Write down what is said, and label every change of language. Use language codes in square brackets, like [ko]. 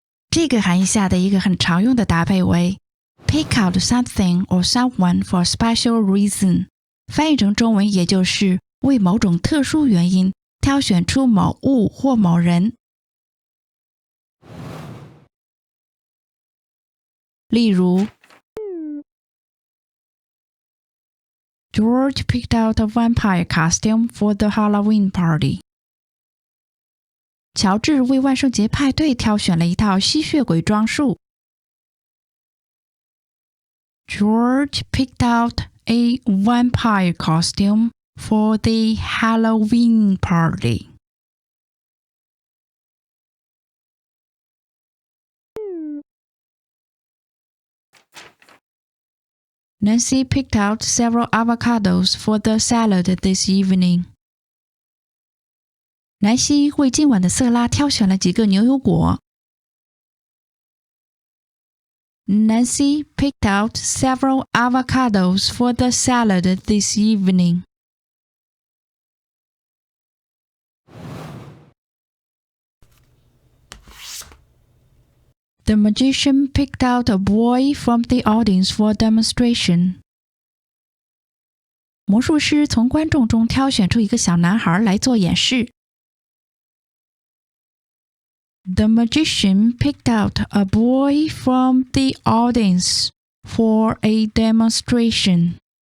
[zh] 这个含义下的一个很常用的搭配为 [en] pick out something or someone for a special reason， [zh] 翻译成中文也就是为某种特殊原因挑选出某物或某人。例如 [en] George picked out a vampire costume for the Halloween party. [zh] 乔治为万圣节派对挑选了一套吸血鬼装束。 [en] George picked out a vampire costume for the Halloween party. Nancy picked out several avocados for the salad this evening. [zh] 南希为今晚的色拉挑选了几个牛油果。 [en] Nancy picked out several avocados for the salad this evening. The magician picked out a boy from the audience for a demonstration. [zh] 魔术师从观众中挑选出一个小男孩来做演示。 [en] The magician picked out a boy from the audience for a demonstration.